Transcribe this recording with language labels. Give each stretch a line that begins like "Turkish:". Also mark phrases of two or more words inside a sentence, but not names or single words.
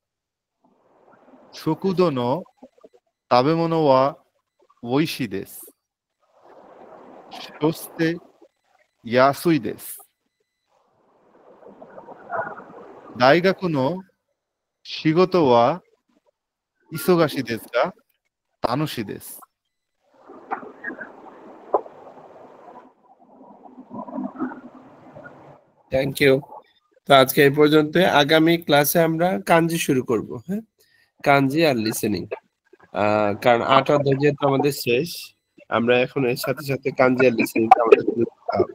Japanese: 食堂の食べ物は美味しいです。そして安いです。大学の仕事は忙しいですが楽しいです。
English: Thank you.
Bangla: তো আজকে এই পর্যন্ত। আগামী ক্লাসে আমরা কাঞ্জি শুরু করব। হ্যাঁ, কাঞ্জি আর লিসেনিং। কারণ 8 অধ্যায় যেহেতু আমাদের শেষ, আমরা এখন এর সাথে সাথে কাঞ্জি আর লিসেনিং আমাদের শুরু করতে হবে।